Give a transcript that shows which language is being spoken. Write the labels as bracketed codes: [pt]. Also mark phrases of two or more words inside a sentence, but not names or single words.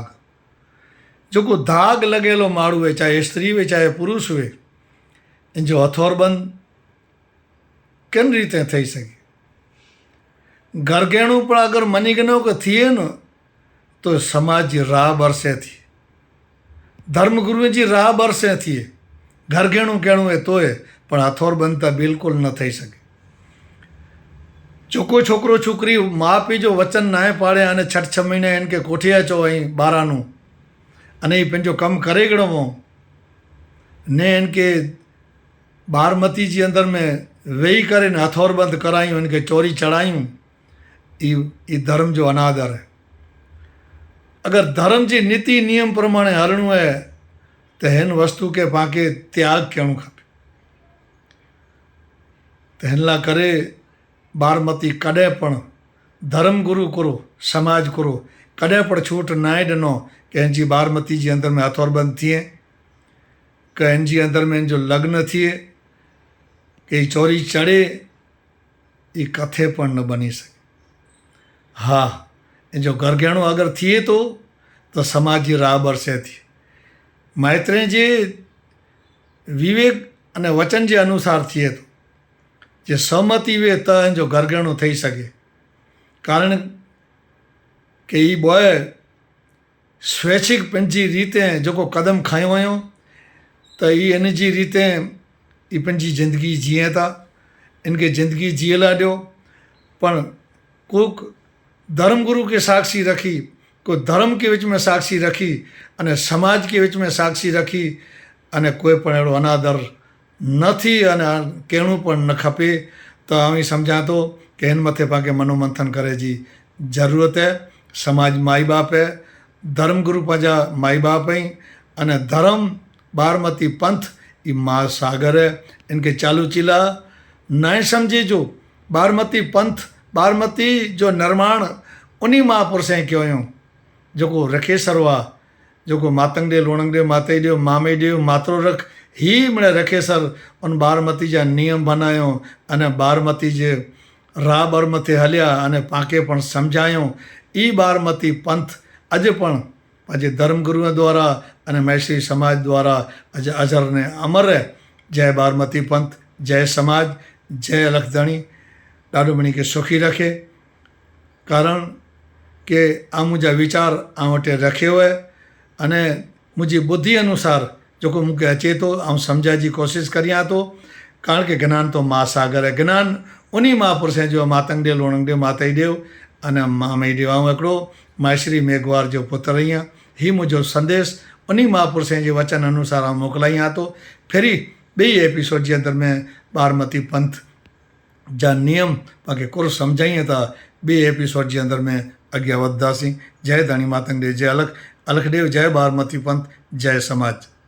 [kfr] जेको दाग लॻियलु माण्हू हुए, चाहे स्त्री हुए चाहे पुरुष हुए, इन जो हथौर बंदि किन रीते थी सघे। घरघेणू पण अगरि मञी गिनो कि थिए न तो समाज जी राह बरसे थी, धर्म गुरुअ जी राह बरसे थिए। घरघेणू कहिड़ो है तोए, पण हथौर बंदि त बिल्कुलु न थी सघे। छोकिरो छोकिरो छोकिरी माउ पीउ जो वचन नाहे पाड़े अने 6 महीने इनके कोठे अचो ऐं ॿारानू अने ही पंहिंजो कमु करे गिणो ने इनके बारमती जी अंदर में वेही करे न हथौर बंदि करायूं, इनके चोरी चढ़ायूं, ई धर्म जो अनादर है। अगर धर्म जी नीति नियम प्रमाणे हलणो है तो हिन वस्तु के पाके त्याग करणु खपे। तो हिन लाइ करे बारमती कॾहिं पण धर्म गुरु करो, समाज करो, कॾहिं पण छूट नाहे ॾिनो कि हिनजी बारमती जी अंदर में हथौर बंदि थिए, कि हिनजी अंदर में हिनजो लग्न थिए, कि चोरी चढ़े, ये कथे पण न बनी सके। हाँ, इनजो घरघेणो अगरि थिए तो समाज जी राह बरसे थी। माइत्रे जे विवेक अने वचन जे अनुसार थिए तो, जे सहमति हुए त हिनजो घरघेणो थी सके। कारण कि ही बॉय स्वैच्छिक पंहिंजी रीते जेको क़दम खयो हुयो त ही इन जी रीते ही पंहिंजी ज़िंदगी जीए था, इनके ज़िंदगी जियल ॾियो। पण को धर्म गुरु के साक्षी रखी, को धर्म के विच में साक्षी रखी अने समाज के विच में साक्षी रखी अने कोई पण अहिड़ो अनादर न थी अने कहिड़ो पण न खपे। तो आउं सम्झां थो कि हिन मथे पाण मनोमंथन करे जी ज़रूरत है। समाज माई बाप है, धर्म गुरु पंहिंजा माई बाप आहिनि अने धर्म बारमती पंथ ई महासागर है। इनके चालू चिला न समझे जो बारमती पंथ, बारमती जो निर्माण उन्हीं महापुरुषें कयो हुयो जेको रखेसर हुआ, जेको मातंग ॾे लोणंग ॾे माते ॾियो मामे ॾियो मातरो रख, ही मिड़े रखेसर उन बारमती जा नियम बनायो अने बारमती जे राह बर मथे हलिया अने पाके पण सम्झायो। ई बारमती पंथ अॼु पण पंहिंजे धर्म गुरुअ द्वारा अने मैत्री समाज द्वारा अॼु अजर ने अमर है। जय बारमती पंथ, जय समाज, जय अलखधणी। ॾाढो मनी खे सुखी रखे। कारण के आ मुंहिंजा वीचार आउं वटि रखियो है अने मुंहिंजी बुद्धि अनुसार जेको मूंखे अचे थो ऐं सम्झण जी कोशिशि करियां थो। कारण के ज्ञान तो महासागर है। ज्ञान उन्हीं महापुरुषें जो मातंग ॾे लोणंग ॾे माते ॾियो अने मामे ॾियो। ऐं हिकिड़ो माश्री मेघवार जो पुत्र आहियां। ही मुंहिंजो संदेश उन्हीं महापुरुषें जे वचन अनुसार आउं मोकिलायां थो। फिरी ॿई एपिसोड जे अंदरि में बारमती पंथ जा नियम पाण खे कुर सम्झाईं था। ॿिए एपिसोड जे अंदरि में अॻियां वधंदासीं। जय धणी मातंग ॾे, जय अलख अलख ॾेव, जय बारमती पंथ, जय समाज।